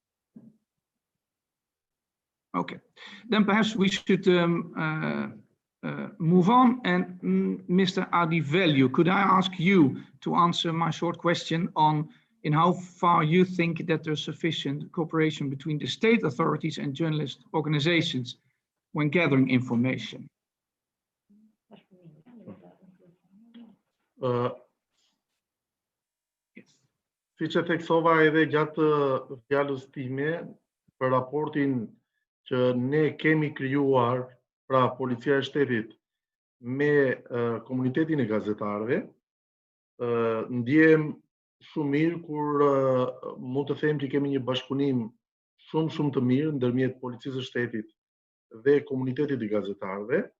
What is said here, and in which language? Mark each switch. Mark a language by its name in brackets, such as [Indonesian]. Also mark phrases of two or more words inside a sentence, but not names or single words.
[English] Okay, then perhaps we should move on. And Mr. Adivelu, could I ask you to answer my short question on in how far you think that there's sufficient cooperation between the state authorities and journalist organizations when gathering information? [Albanian] Siç e theksova edhe gjatë fjalës time për raportin që ne kemi krijuar, pra Policia e Shtetit me komunitetin e gazetarëve, ndjehem shumë mirë kur mund të them që kemi një bashkëpunim shumë të mirë ndërmjet Policisë së Shtetit dhe komunitetit të gazetarëve.